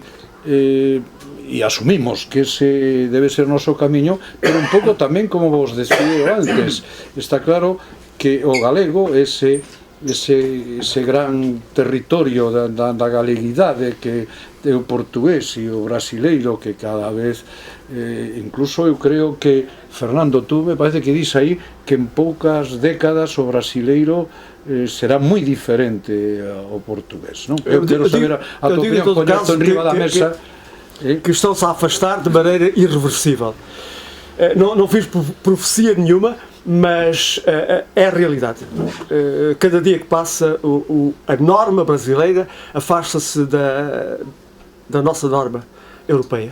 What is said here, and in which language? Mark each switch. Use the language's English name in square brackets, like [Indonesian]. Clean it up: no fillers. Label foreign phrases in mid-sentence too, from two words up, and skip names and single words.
[Galician] e asumimos que ese debe ser o noso camiño, pero un pouco tamén, como vos decía antes, está claro que o galego, ese gran territorio da galeguidade que é o portugués e o brasileiro, que cada vez incluso eu creo que Fernando, tú me parece que dis aí que en poucas décadas o brasileiro será moi diferente ao portugués, non? Eu quero saber a tua opinión, poñerto en riba da mesa, [Portuguese] que estão-se a afastar de maneira irreversível. Não fiz profecia nenhuma, mas é a realidade. Cada dia que passa, a norma brasileira afasta-se da nossa norma europeia.